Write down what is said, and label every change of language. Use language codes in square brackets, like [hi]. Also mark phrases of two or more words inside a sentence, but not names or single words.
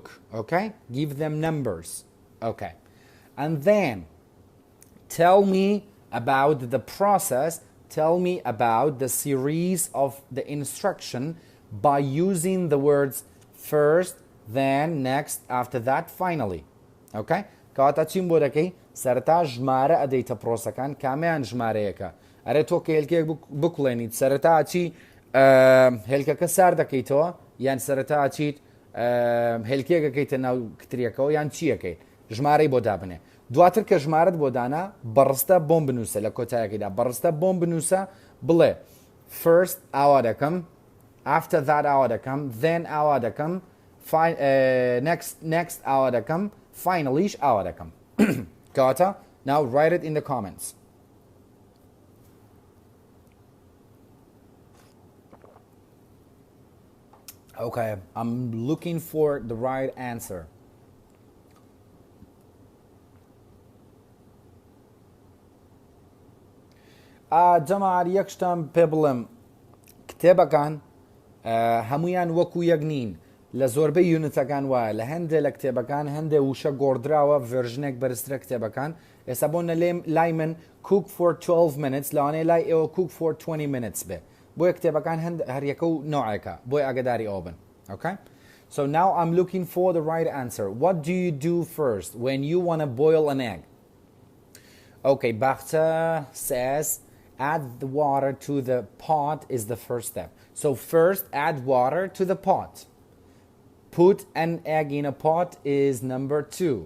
[en] Okay, give them numbers. Okay, and then tell me about the process. Tell me about the series of the instruction by using the words first, then, next, after that, finally. [ckb] Okay, کاتا چیم بۆ دەکەی سەرەتا ژمارە ئەدەیتە پرۆسەکان کامیان ژمارەیەکە ئەرێ تۆ کە هێلکێک بکوڵێنیت سەرەتا چی هێلکەکە سار دەکەیتەوە یان سەرەتا چیت هێلکێکەکەیتە ناو کتریەکەەوە یان چیەکەیت ژمارەی بۆ دابنێ دواتر کە ژمارەت بۆ دانا بەڕستە بۆم بنووسە لە کۆتایەکەیدا بەڕستە بۆم بنووسە بڵێ first ئاوا دەکەم after that ئاوا دەکەم then ئاوا دەکەم next ئاوا دەکەم finallyش ئاوا دەکەم کاتە [en] now write it in the comments. Okay, I'm looking for the right answer. [ckb] جەماعەت یەک شتم پێ بڵێم کتێبەکان هەمویان وەکو یەک نین لە زۆربەی یونتەکان وایە لە هەندێک لە کتێبەکان هەندێک وشە گۆڕدراوە ڤێرژنێک بەرزترە کتێبەکان ئێستا بۆ لای من [en] cook for 12 minutes [ckb] لەوانەیە لای ئێوە [en] cook for 20 minutes [ckb] بێ بۆیە کتێبەکان هەریەکە و نوعێکە بۆی ئاگداری ئەوە بن. [en] Okay, so now I'm looking for the right answer. What do you do first when you want to boil an egg? Okay, Bakhta says add the water to the pot is the first step. So first add water to the pot. Put an egg in a pot is number 2.